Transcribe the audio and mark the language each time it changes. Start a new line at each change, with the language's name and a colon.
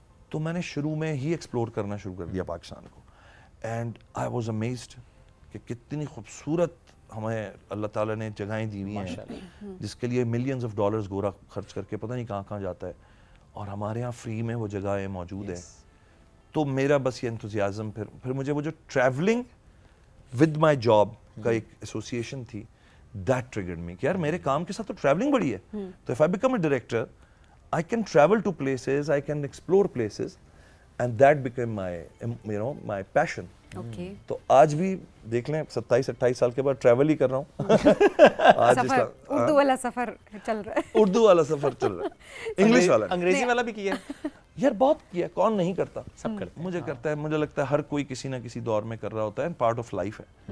Urdu: تو میں نے شروع میں ہی ایکسپلور کرنا شروع کر دیا پاکستان کو.
English: and I was amazed
Urdu: کہ کتنی خوبصورت ہمیں اللہ تعالیٰ نے جگہیں دی ہوئی ہیں جس کے لیے ملینز آف ڈالرز گورا خرچ کر کے پتہ نہیں کہاں کہاں جاتا ہے, اور ہمارے یہاں فری میں وہ جگہیں موجود ہیں. تو میرا بس یہ انتھوزیازم, پھر مجھے وہ جو ٹریولنگ ود مائی جاب کا ایک ایسوسیشن تھی,
English: that triggered me
Urdu: کہ یار میرے کام کے ساتھ تو ٹریولنگ بڑی ہے.
English: تو if I become a director I can travel to places, I can explore places, and that became my, my passion. Okay.
Urdu: تو آج بھی دیکھ لیں 27-28 سال کے بعد ٹریول ہی کر رہا ہوں. سفر اردو والا سفر چل رہا ہے. اردو والا سفر چل رہا ہے, انگلش والا, انگریزی والا بھی کیا یار بہت کیا, کون نہیں کرتا, سب کرتے. مجھے کرتا ہے, مجھے لگتا ہے ہر کوئی کسی نہ کسی دور میں کر رہا ہوتا ہے, پارٹ آف لائف ہے.